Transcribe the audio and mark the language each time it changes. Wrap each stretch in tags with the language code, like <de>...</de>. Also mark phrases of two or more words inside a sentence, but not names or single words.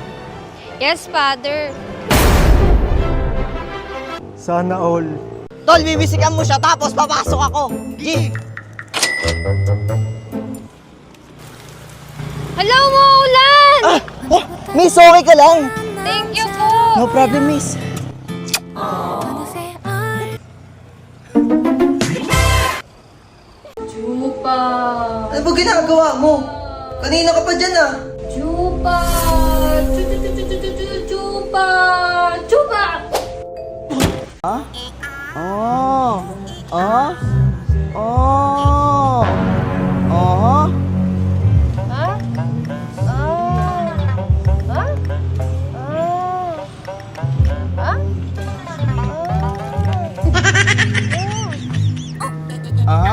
<en>Yes, Father.</en> <tl>Sana all. Tol, bibisikan mo siya tapos papasok ako. G! Hello, Maulan! Oh, miss, okay ka lang?</tl> <en>Thank you po! No problem, miss.</en> <tl>Chupa! Ano ba ginagawa mo? Kanina ka pa dyan ah. Chupa! Chupa! Chupa! Ha? Oh. Oh. Oh. Oh. Ha? Ah! Ha? Ah! Ha?</tl>